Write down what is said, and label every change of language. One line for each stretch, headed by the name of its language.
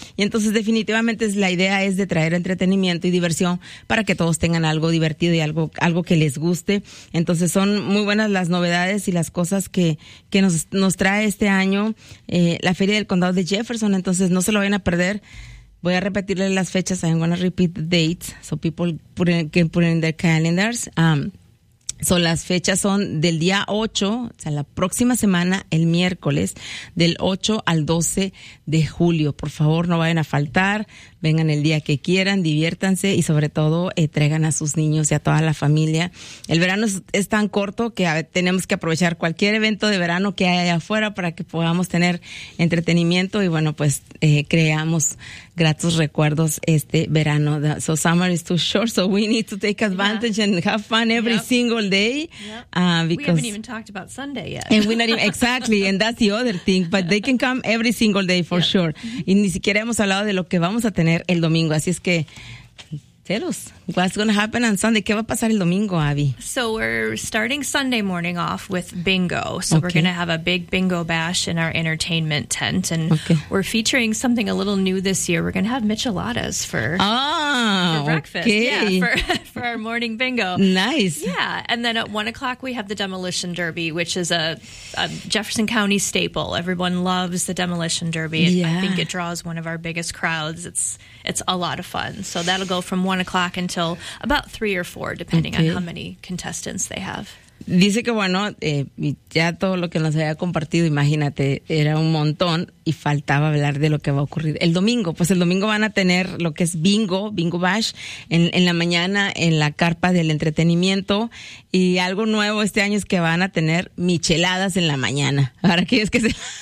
Spanish: Y entonces definitivamente es, la idea es de traer entretenimiento y diversión para que todos tengan algo divertido y algo que les guste. Entonces son muy buenas las novedades y las cosas que nos trae este año la Feria del Condado de Jefferson. Entonces no se lo vayan a perder. Voy a repetirle las fechas.
English: I'm going to repeat the dates so people can put it in their calendars.
Spanish: So las fechas son del día 8, o sea, la próxima semana, el miércoles, del 8 al 12 de julio. Por favor, no vayan a faltar, vengan el día que quieran, diviértanse y sobre todo traigan a sus niños y a toda la familia. El verano es tan corto que tenemos que aprovechar cualquier evento de verano que haya afuera para que podamos tener entretenimiento y, bueno, pues creamos gratos recuerdos este verano.
English: So summer is too short, so we need to take advantage and have fun every single day. Because we haven't even talked about Sunday yet. And we not even, exactly, and that's the other thing, but they can come every single day for sure.
Spanish: Y ni siquiera hemos hablado de lo que vamos a tener el domingo, así es que celos.
English: What's going to happen on Sunday?
Spanish: ¿Qué va a pasar el domingo, Abby?
English: So we're starting Sunday morning off with bingo. So okay. We're going to have a big bingo bash in our entertainment tent. And we're featuring something a little new this year. We're going to have micheladas for breakfast. Okay. Yeah, for our morning bingo. Nice. Yeah. And then at 1 o'clock, we have the Demolition Derby, which is a Jefferson County staple. Everyone loves the Demolition Derby. Yeah. I think it draws one of our biggest crowds. It's a lot of fun. So that'll go from 1 o'clock until about 3 or 4, depending on how many contestants they have.
Spanish: Dice que, bueno, ya todo lo que nos había compartido, imagínate, era un montón y faltaba hablar de lo que va a ocurrir el domingo. Pues el domingo van a tener lo que es Bingo Bash, en la mañana en la carpa del entretenimiento. Y algo nuevo este año es que van a tener micheladas en la mañana. Ahora, ¿qué es que se...?